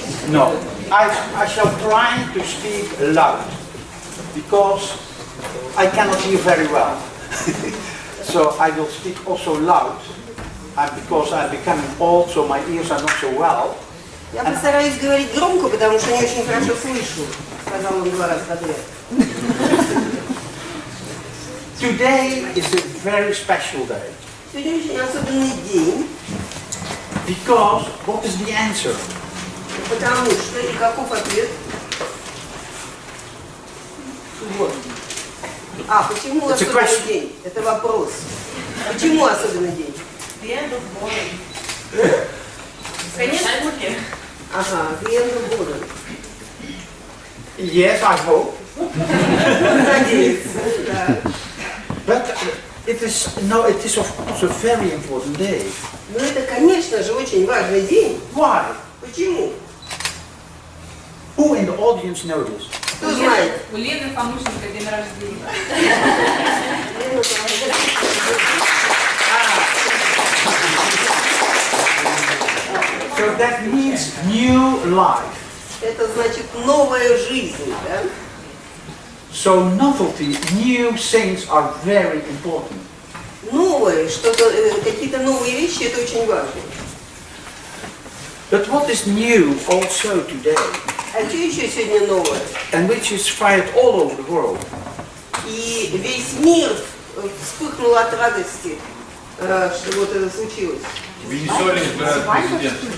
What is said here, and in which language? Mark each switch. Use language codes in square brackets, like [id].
[en] No, I shall try to speak loud because I cannot hear very well. So I will speak also loud, and because I'm becoming old, so my ears are not so well. [ru] Я постараюсь говорить громко, потому что не очень хорошо слышу, сказал он 2 раза подряд. [en] Today is a very special day. [ru] Сегодня очень особенный день. [en] Because what is the answer? [ru] Потому что и каков ответ? Вот. Почему особенный день? Это вопрос. Почему особенный день? Конец скуки. Ага, [en] the end of boredom. Yes, I hope. [ru] Надеюсь, да. [en] But it is of course a very important day. [ru] Но это, конечно же, очень важный день. [en] Why? [ru] Почему? [en] Who in the audience know this? [ru] Кто знает? У Лены помощника день рождения. [en] So that means new life. [ru] Это значит новая жизнь, да? [en] So novelty, new things are very important. [ru] Новое, что-то, какие-то новые вещи, это очень важно. [en] But what is new also today, [ru] А что еще сегодня новое? [en] and which is fired all over the world, [ru] И весь мир вспыхнул от радости, что вот это случилось. В Венесуэле избирают президента.